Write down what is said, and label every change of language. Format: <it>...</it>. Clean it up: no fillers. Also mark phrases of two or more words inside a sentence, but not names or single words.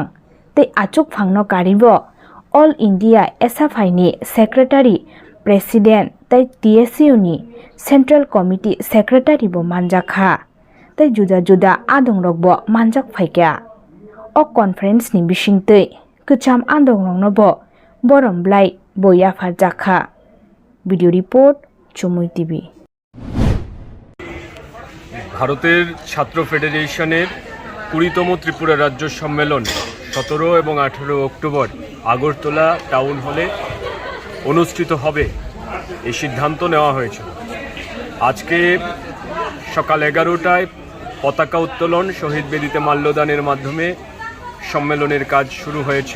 <trp>तै आचुकफांनो कारिबो ऑल इंडिया एसएफआइ नि</trp> <en>secretary president</en> <trp>तै टीएसयू नि</trp> <en>central committee secretary</en> <trp>बो मानजाखा तै जुदा जुदा आदं रगबो मानजाक फाइका अ कनफारेन्स नि बिसिंतै कचाम आदं रंनोबो बरमब्लाइ बयाफा जाखा</trp> <en>video report</en> <trp>चुमुई टीवी।</trp> <bn>ভারতের ছাত্র ফেডারেশনের 20তম ত্রিপুরা রাজ্য সম্মেলন 17 এবং 18 অক্টোবর আগরতলা টাউন হলে অনুষ্ঠিত হবে এই সিদ্ধান্ত নেওয়া হয়েছে। আজকে সকাল 11টায় পতাকা উত্তোলন শহীদ বেদিতে মাল্যদানের মাধ্যমে সম্মেলনের কাজ শুরু হয়েছে।</bn>